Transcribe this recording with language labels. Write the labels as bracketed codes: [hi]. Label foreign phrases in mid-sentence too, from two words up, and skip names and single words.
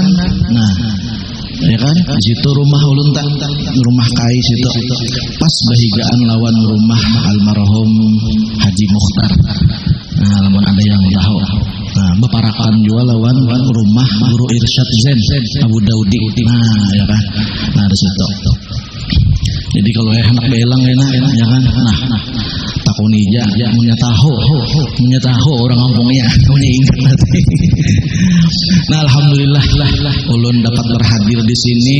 [bjn] Nah, ya kan di situ rumah ulun tak, rumah kai situ pas bahigaan lawan rumah almarhum Haji Mukhtar. Nah, lamun ada yang tahu. Nah, beparakan juga lawan rumah Guru Irsyad Zen Abu Daudi. Nah, ya kan. Nah, di situ. Jadi kalau anak belang enak ya kan. Nah, takunija punya tahu orang kampungnya punya ingat nanti. Nah, alhamdulillah ulun dapat berhadir di sini.